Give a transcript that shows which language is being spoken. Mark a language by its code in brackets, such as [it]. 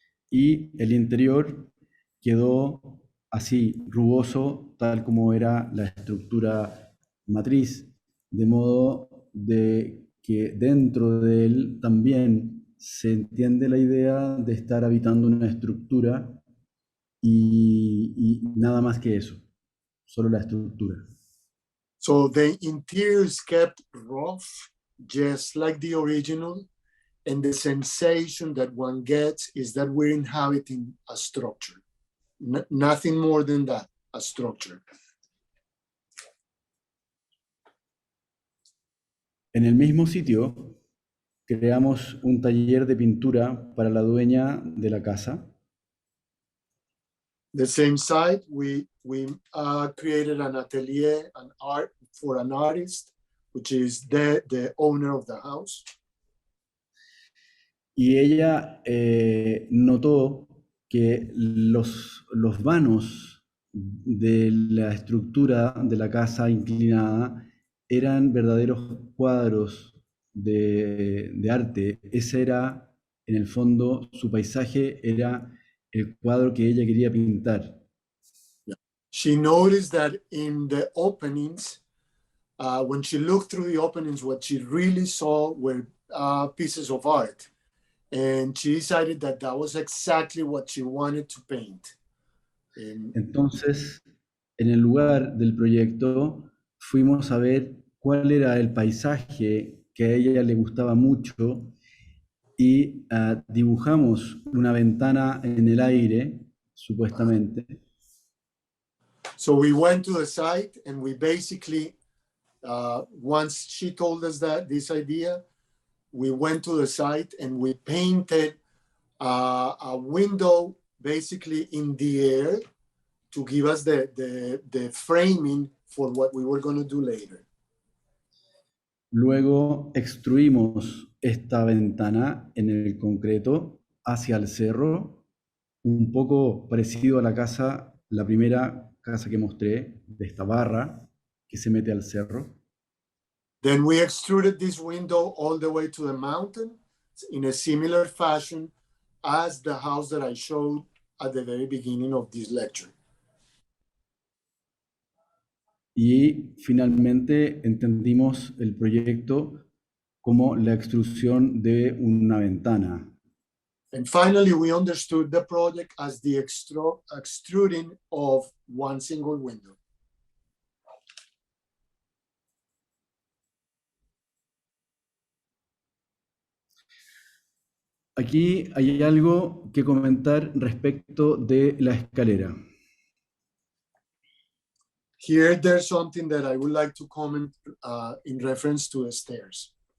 [es] Y el interior quedó así, rugoso, tal como era la estructura matriz, de modo de que dentro de él también se entiende la idea de estar habitando una estructura y nada más que eso, solo la estructura. [en] So the interior is kept rough, just like the original, and the sensation that one gets is that we're inhabiting a structure. Nothing more than that, a structure. [es] En el mismo sitio creamos un taller de pintura para la dueña de la casa. [en] The same site, we created an atelier, an art for an artist, which is the owner of the house. [es] Y ella notó que los vanos de la estructura de la casa inclinada eran verdaderos cuadros de arte. Ese era, en el fondo, su paisaje era el cuadro que ella quería pintar. [en] She noticed that in the openings, when she looked through the openings, what she really saw were pieces of art. And she decided that that was exactly what she wanted to paint. [es] Entonces, en el lugar del proyecto, fuimos a ver cuál era el paisaje que a ella le gustaba mucho y dibujamos una ventana en el aire, supuestamente. [en] So we went to the site and we basically, once she told us that this idea, we went to the site and we painted a window basically in the air to give us the framing for what we were going to do later. [es] Luego extruimos esta ventana en el concreto hacia el cerro, un poco parecido a la casa, la primera casa que mostré, de esta barra que se mete al cerro. [en] Then we extruded this window all the way to the mountain in a similar fashion as the house that I showed at the very beginning of this lecture. [es] Y finalmente entendimos el proyecto como la extrusión de una ventana. [en] And finally, we understood the project as the extruding of one single window. [es] Aquí hay algo que comentar respecto de la escalera. [en] Here, there's something that I would like to comment in reference to the stairs.